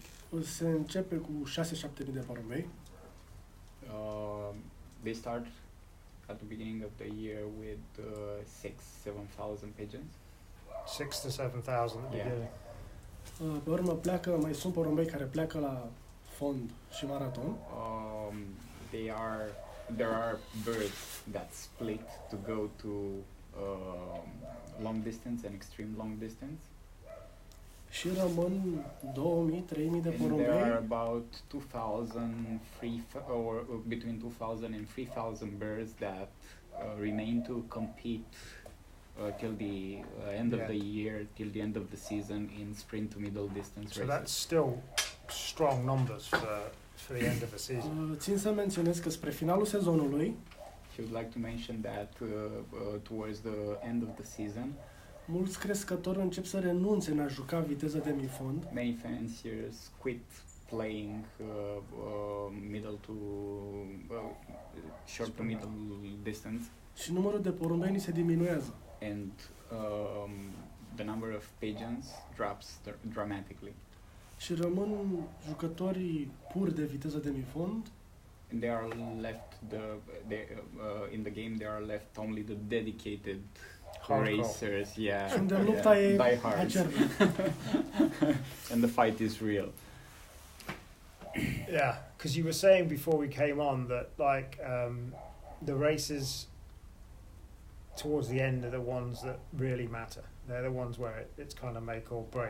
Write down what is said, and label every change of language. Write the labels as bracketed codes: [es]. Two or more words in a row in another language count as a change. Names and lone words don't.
[ro] Se începe cu 6-7 mii de porumbei. [en] They start at the beginning of the year with 6,000-7,000 pigeons. 6,000 to 7,000 at the Yeah. beginning. [ro] Pe urmă pleacă, mai sunt porumbei care pleacă la fond și maraton. [en] There are birds that split to go to long distance and extreme long distance. [ro] Și rămân 2.000-3.000 de [en] And there are [ro] porumbei [en] about 2,000 or between 2,000 and 3,000 birds that remain to compete till the end of Yeah. the year, till the end of the season in sprint to middle distance So races. that's still strong numbers for the end of the season. [ro] Țin să menționez că spre finalul sezonului [en] She would like to mention that towards the end of the season, [ro] mulți crescători încep să renunțe în a juca viteză de mifond. [en] Many fanciers quit playing middle to short to middle distance, [ro] Și numărul de porumbeni se diminuează. [en] and the number of pigeons drops dramatically. [ro] Și rămân jucătorii pur de viteză de mifond, [en] And they are left in the game. They are left only the dedicated Hardcore. racers. Yeah, [ro] și unde lupta e [en] diehards. [ro] acerbă. [en] And the fight is real. Yeah, because you were saying before we came on that like the races towards the end are the ones that really matter. They're the ones where it's kind of make or break.